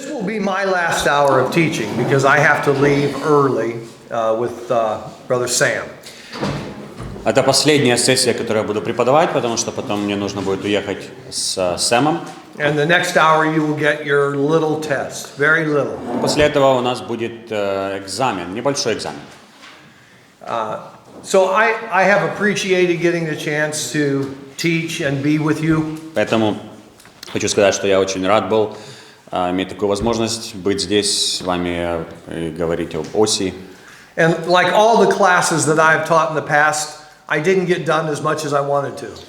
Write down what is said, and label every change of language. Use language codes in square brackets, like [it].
[en] be my last hour of teaching because I have to leave early with Brother Sam. [ru] Это последняя сессия, которую я буду преподавать, потому что потом мне нужно будет уехать с Сэмом. [en] And the next hour you will get your little test, very little. [ru] После этого у нас будет экзамен, небольшой экзамен. [en] So I have appreciated getting the chance to teach and be with you. [ru] Поэтому хочу сказать, что я очень рад был иметь такую возможность быть здесь с вами и говорить об Осии. [en] And like all the classes that I've taught in the past, I didn't get done as much as I wanted to.